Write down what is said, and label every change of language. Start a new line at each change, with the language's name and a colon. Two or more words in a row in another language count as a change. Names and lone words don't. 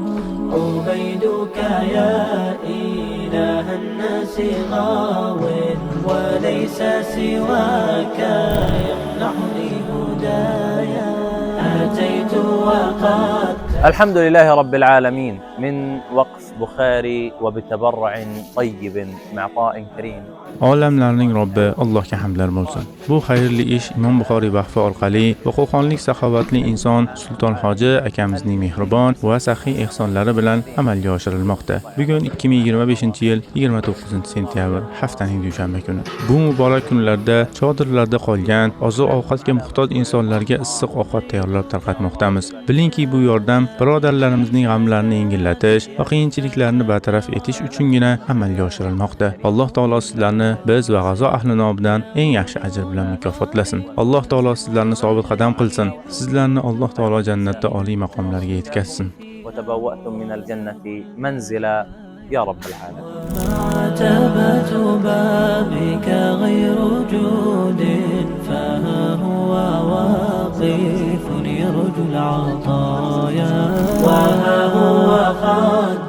Arabic: عبيدك يا إله الناس غاو وليس سواك يمنحني هدايا. أتيت وقد الحمد لله رب العالمين، من وقف بخاري وبتبرع طيب معطاء كريم.
Uzbek: Olamlarning Robbi Allohga hamdlar bo'lsin. Bu xayrli ish Imom Buxoriy vaqfi orqali va qo'qonlik saxovatli inson Sulton Hoji akamizning mehribon va saxiy ehsonlari bilan amalga oshirilmoqda. Bugun 2025-yil 29-sentyabr, haftaning dushanba kuni. Bu muborak kunlarda chodirlarda qolgan oziq-ovqatga muhtoj insonlarga issiq ovqat tayyorlab tarqatmoqdamiz. Bilingki, bu yordam birodarlarimizning g'amlarini yengillatish va qiyinchiliklarni bartaraf etish uchungina amalga oshirilmoqda. Alloh taolo sizlarni biz va g'azo ahli nomidan eng yaxshi ajr bilan mukofotlasin. Alloh taolo sizlarni sobit qadam qilsin. Sizlarni Alloh taolo jannatda oliy maqomlarga yetkazsin.
Arabic: وتبوأتم من الجنة منزلا يا رب العالمين. عتبة بابك غير جود فها هو واقف يرجو العطايا وها هو خد.